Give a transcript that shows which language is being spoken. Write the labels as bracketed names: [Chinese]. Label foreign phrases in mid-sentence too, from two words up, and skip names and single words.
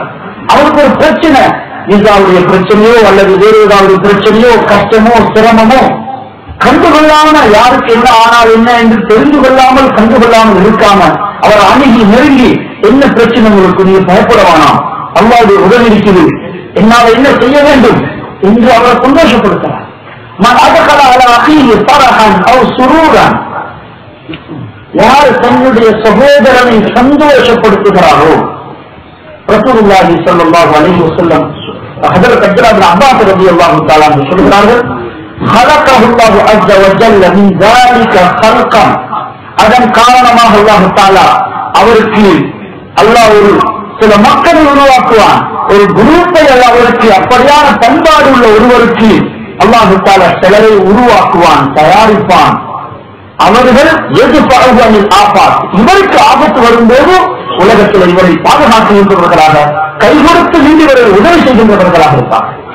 [Tamil] அவருக்கு ஒரு பிரச்சனை, இதாவுடைய பிரச்சனையோ அல்லது வேறு ஏதாவது பிரச்சனையோ கஷ்டமோ சிரமமோ கண்டுகொள்ளாம யாருக்கு என்ன ஆனால் என்ன என்று தெரிந்து கொள்ளாமல் கண்டுகொள்ளாமல் இருக்காம அவர் அணுகி நெருங்கி என்ன பிரச்சனை உங்களுக்கு நீங்க பயப்பட வேணாம், அல்லாஹ்வுடைய உதவி இருக்குது, என்னால் என்ன செய்ய வேண்டும் என்று அவரை சந்தோஷப்படுத்துறார். யார் தன்னுடைய சகோதரனை சந்தோஷப்படுத்துகிறாரோ, ரசூலுல்லாஹி [Arabic] صلى الله عليه وسلم [Tamil] ஹஜ்ரத் அப்துல்லாஹ் இப்னு அப்பாஸ் [Arabic] رضي الله تعالى عنه [Tamil] சொல்கிறார்கள், [Arabic] خلقه الله عز وجل من ذلك خلقا, [Tamil] அதன் காரணமாக [Arabic] الله تعالى [Tamil] அவருக்கு அல்லாஹ் ஒரு சில மக்களை உருவாக்குவான், ஒரு குரூப்பை அவருக்கு அப்படியான பண்பாடு உள்ள ஒருவருக்கு [Arabic] الله تعالى [Tamil] சிலரை உருவாக்குவான், தயாரிப்பான். அவர்கள் எதிர்பார்ப்புகளில் ஆபாத், இவருக்கு ஆபத்து வரும்போது உலகத்தில் இவரை பாதுகாக்கின்றவர்களாக கை கொடுத்து நீதிவரை உதவி செய்கின்றவர்களாக இருப்பார்.